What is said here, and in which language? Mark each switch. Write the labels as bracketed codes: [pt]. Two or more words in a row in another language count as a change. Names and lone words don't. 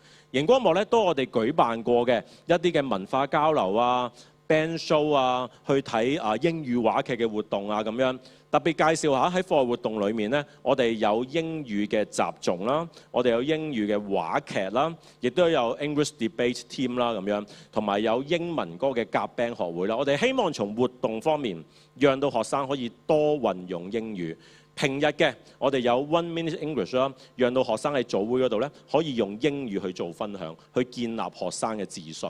[yue] 熒光幕咧都我哋舉辦過嘅一啲嘅文化交流啊、 [en] band show [yue] 啊、去睇英語話劇嘅活動啊咁樣。特別介紹下喺課外活動裏面咧，我哋有英語嘅習誦啦，我哋有英語嘅話劇啦，亦都有 [en] English debate team [yue] 啦咁樣，同埋有英文歌嘅夾 band 學會啦。我哋希望從活動方面，讓到學生可以多運用英語。平日嘅我哋有 One Minute English 啦，讓到學生喺早會嗰度咧可以用英語去做分享，去建立學生嘅自信。